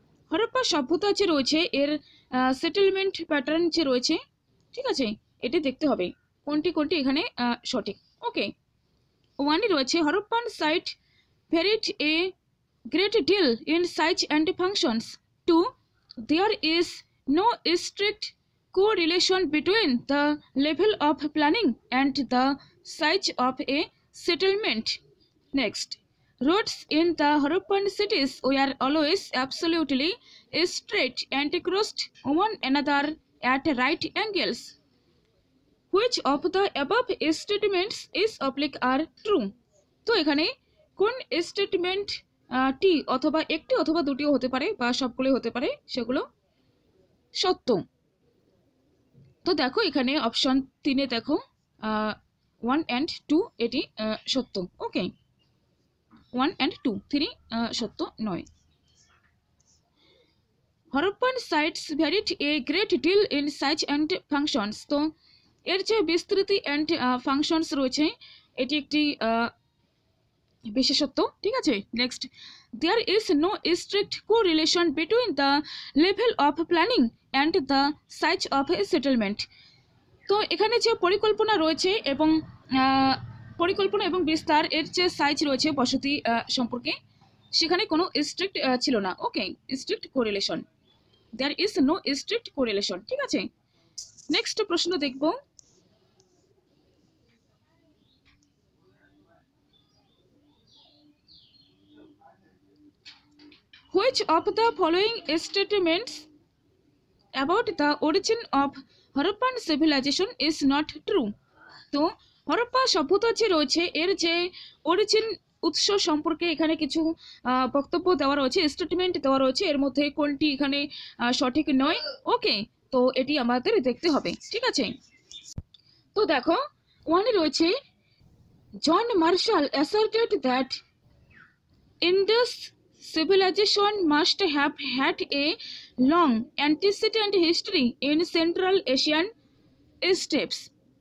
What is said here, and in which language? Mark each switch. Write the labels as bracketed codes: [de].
[bn] হরপ্পা সভ্যতা যে রয়েছে এর সেটেলমেন্ট প্যাটার্ন যে রয়েছে, ঠিক আছে, এটি দেখতে হবে কোনটি কোনটি এখানে সঠিক। [en] Okay, 1 রয়েছে Harappan site varied a great deal in size and functions. 2, there is no strict correlation between the level of planning and the size of a settlement. Next, roads in the Harappan cities were always absolutely straight and crossed one another at right angles. Which of the above statements is oblique or true? [bn] তো এখানে কোন statement টি অথবা একটি অথবা দুটিও হতে পারে বা সবগুলোই হতে পারে সেগুলো সত্য। তো দেখো এখানে অপশন 3 দেখো 1 and 2 এটি সত্য। ওকে, 1 and 2, 3 সত্য নয়। [en] Harappan sites varied a great deal in size and functions. [bn] তো এর যে বিস্তৃতি অ্যান্ড ফাংশনস রয়েছে এটি একটি বিশেষত্ব, ঠিক আছে। [en] Next, there is no strict correlation between the level of planning and the size of a settlement. [bn] তো এখানে যে পরিকল্পনা রয়েছে এবং পরিকল্পনা এবং বিস্তার এর যে সাইজ রয়েছে বসতি সম্পর্কে, সেখানে কোনো স্ট্রিক্ট ছিল না। [en] okay, strict correlation, there is no strict correlation, [bn] ঠিক আছে। নেক্সট প্রশ্ন দেখব, [en] which of the following statements about the origin of Harappan civilization is not true? [bn] তো হরপ্পা সভ্যতা যে রয়েছে এর যে অরিজিন উৎস সম্পর্কে এখানে কিছু বক্তব্য দেওয়া রয়েছে, স্টেটমেন্ট দেওয়া রয়েছে, এর মধ্যে কোনটি এখানে সঠিক নয়। ওকে, তো এটি আমাদের দেখতে হবে, ঠিক আছে। তো দেখো ওয়ানে রয়েছে [en] John Marshall asserted that Indus civilization must have had a long antecedent history in Central Asian steppes.